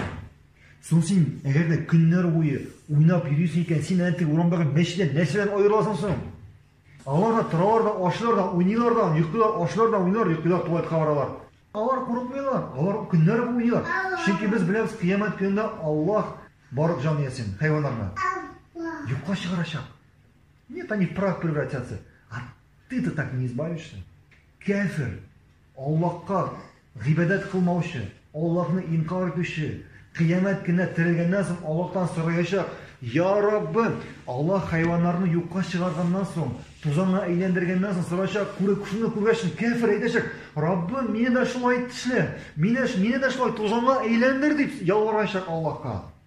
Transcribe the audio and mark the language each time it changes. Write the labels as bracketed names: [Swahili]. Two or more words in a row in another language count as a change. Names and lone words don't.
[Tatar] Соң син әгәр дә көннәр буе уйнап йөрисең икән, син әнтә урамдагы мәчеттән нәрсәдән аерыласың соң? Алар да торалар да, ашлар да, уйныйлар да, йоклар, ашлар да, уйнар, йоклар, туалетка баралар. Алар курыкмыйлар, алар көннәр буе уйныйлар. Чөнки без беләбез, кыямәт көнендә Аллаһ барып җан иясен, хайваннарны юкка чыгарачак. [Russian] Нет, они в прах превратятся. А ты-то так не избавишься. [Tatar] Кафир, Аллаһка гыйбадат кылмаучы, Аллаһны инкар итүче, кыямәт көнендә терелгәннән соң Аллаһтан сораячак: "Я Раббым, Аллаһ хайваннарны юкка чыгарганнан соң, тузанга әйләндергәннән соң сораячак, шуны күргәч, кафир әйтәчәк: Раббым, мине дә шулай эшлә, мине дә шулай тузанга әйләндер" дип ялварачак Аллаһка.